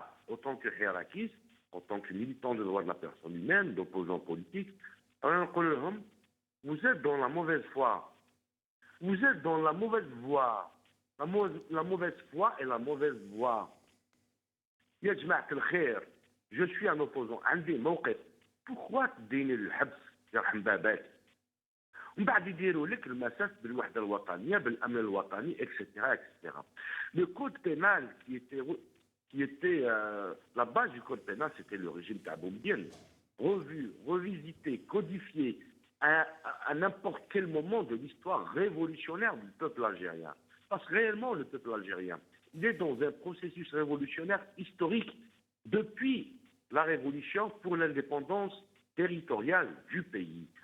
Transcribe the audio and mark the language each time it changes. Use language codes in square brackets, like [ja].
[fr] En tant que hiérarchiste, en tant que militant de droits de la personne humaine, d'opposants politiques, vous êtes dans la mauvaise foi. Vous êtes dans la mauvaise voie. La mauvaise foi et la mauvaise voie. [ar] Ya Jama'at al-Khair, [fr] je suis un opposant. [ar] عندي موقف. [fr] Pourquoi [ar] تديني الحبس يرحم باباك من بعد يديروا لك المساس بالوحده الوطنيه بالامن الوطني اكسترا اكسترا. [fr] Le code pénal qui était la base du code pénal, c'était le régime Taboumdien, revu, revisité, codifié à n'importe quel moment de l'histoire révolutionnaire du peuple algérien. Parce que réellement, le peuple algérien, il est dans un processus révolutionnaire historique depuis la révolution pour l'indépendance territoriale du pays.